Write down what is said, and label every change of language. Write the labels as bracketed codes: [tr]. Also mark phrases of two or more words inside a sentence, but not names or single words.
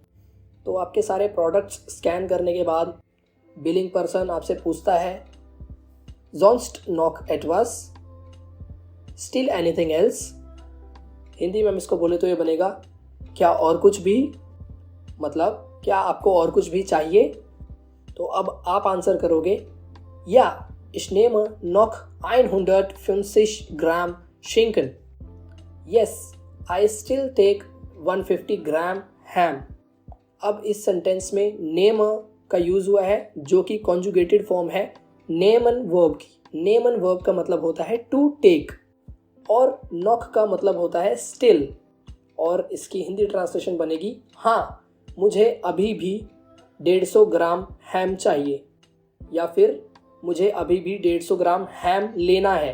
[hi] तो आपके सारे प्रोडक्ट्स स्कैन करने के बाद [en] billing person [hi] आपसे पूछता है [de] sonst noch etwas [en] still anything else. [hi] हिंदी में हम इसको बोले तो ये बनेगा क्या और कुछ भी, मतलब क्या आपको और कुछ भी चाहिए। तो अब आप आंसर करोगे या [de] ich nehme noch 150 Gramm Schinken. [en] Yes, I still take 150 Gramm ham. [hi] अब इस सेंटेंस में नेम का यूज हुआ है जो कि [en] conjugated form [hi] है नेमन वर्ब की। नेमन वर्ब का मतलब होता है [en] to take [hi] और नॉक का मतलब होता है स्टिल, और इसकी हिंदी ट्रांसलेशन बनेगी हाँ मुझे अभी भी 150 ग्राम हैम चाहिए, या फिर मुझे अभी भी 150 ग्राम हैम लेना है।